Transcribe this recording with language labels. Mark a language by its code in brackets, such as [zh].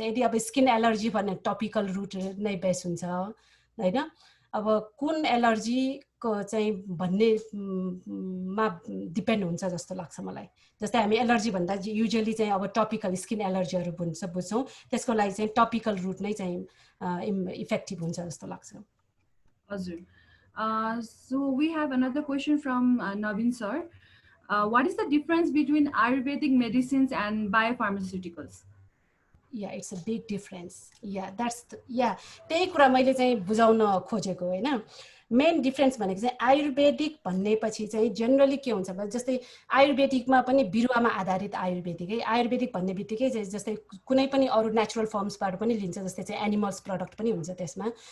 [ne] यदि अब skin allergy भन्ने टपिकल रुट नै बेस्ट हुन्छ होइन। अब कुन एलर्जीको चाहिँ भन्नेमा डिपेन्ड हुन्छ जस्तो लाग्छ मलाई। जस्तै हामी एलर्जी भन्दा युजुअली चाहिँ अब टपिकल स्किन एलर्जीहरू बुझ्छौँ, त्यसको लागि चाहिँ टपिकल रुट नै चाहिँ इफेक्टिभ हुन्छ जस्तो लाग्छ। [en] हजुर, so we have another question from Navin sir. What is the difference between Ayurvedic medicines and biopharmaceuticals? Yeah, it's a big difference. [ne] Yeah, त्यही कुरा मैले चाहिँ बुझाउन खोजेको होइन। मेन डिफ्रेन्स भनेको चाहिँ आयुर्वेदिक भन्नेपछि चाहिँ जेनरली के हुन्छ भने जस्तै आयुर्वेदिकमा पनि बिरुवामा आधारित आयुर्वेदिक है। आयुर्वेदिक भन्ने बित्तिकै जस्तै कुनै पनि अरू नेचुरल फर्म्सबाट पनि लिन्छ, जस्तै चाहिँ एनिमल्स प्रडक्ट पनि हुन्छ त्यसमा।